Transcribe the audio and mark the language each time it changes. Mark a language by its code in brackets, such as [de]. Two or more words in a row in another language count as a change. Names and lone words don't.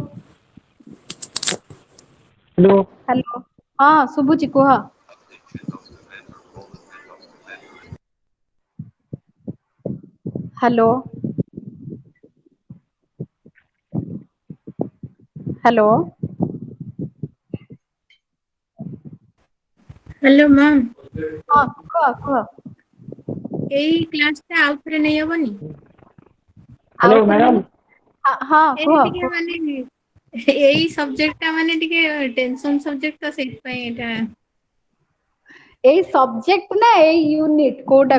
[or] हेलो ହେଲୋ ହଁ ସୁବୁଚି କୁହ ହେଲୋ ହେଲୋ ହ୍ୟାଲୋ ମ୍ୟାମ୍ ହଁ କୁହ କୁହ ଏଇ କ୍ଲାସଟା ଆଉ ଥରେ ନେଇ ହବନି ଆଉ हेलो ଥରେ मैडम ମାନେ ହଁ ଏଇଟା କୁହ ଟିକେ ମାନେ ଏଇ ସବଜେକ୍ଟଟା ମାନେ ଟିକେ ଟେନସନ ସବଜେକ୍ଟ ତ ସେଇଥିପାଇଁ ଏଇଟା ଏଇ ସବଜେକ୍ଟ ନା ଏଇ ୟୁନିଟ କୋଉଟା